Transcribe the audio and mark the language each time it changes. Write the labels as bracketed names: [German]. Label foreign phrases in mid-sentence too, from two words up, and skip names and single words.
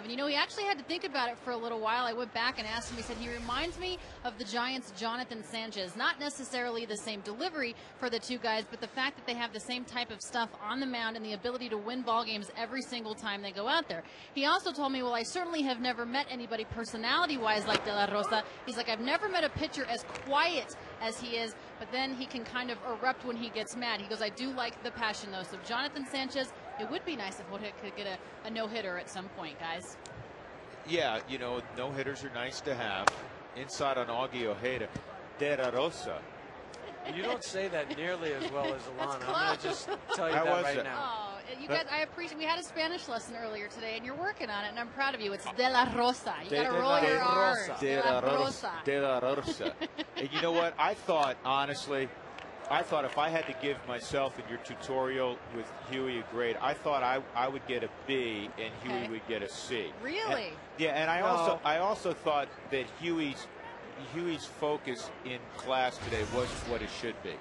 [English] And, you know, he actually had to think about it for a little while. I went back and asked him. He said he reminds me of the Giants' Jonathan Sanchez. Not necessarily the same delivery for the two guys, but the fact that they have the same type of stuff on the mound and the ability to win ball games every single time they go out there. He also told me, well, I certainly have never met anybody personality-wise like de la Rosa. He's like, I've never met a pitcher as quiet as he is, but then he can kind of erupt when he gets mad. He goes, I do like the passion, though. So Jonathan Sanchez, it would be nice if Jorge could get a no-hitter at some point, guys. Yeah, you know, no-hitters are nice to have. Inside on Augie Ojeda, de la Rosa. You don't say that nearly as well as Alana. I'm going to just tell you How that was right it? now. Oh, you guys, I appreciate. We had a Spanish lesson earlier today, and you're working on it, and I'm proud of you. It's de la Rosa. You got to roll your R's. De la Rosa. De la Rosa. And you know what? I thought, honestly, if I had to give myself in your tutorial with Huey a grade, I thought I would get a B and Huey would get a C. Really? And, yeah, and I also thought that Huey's focus in class today wasn't what it should be.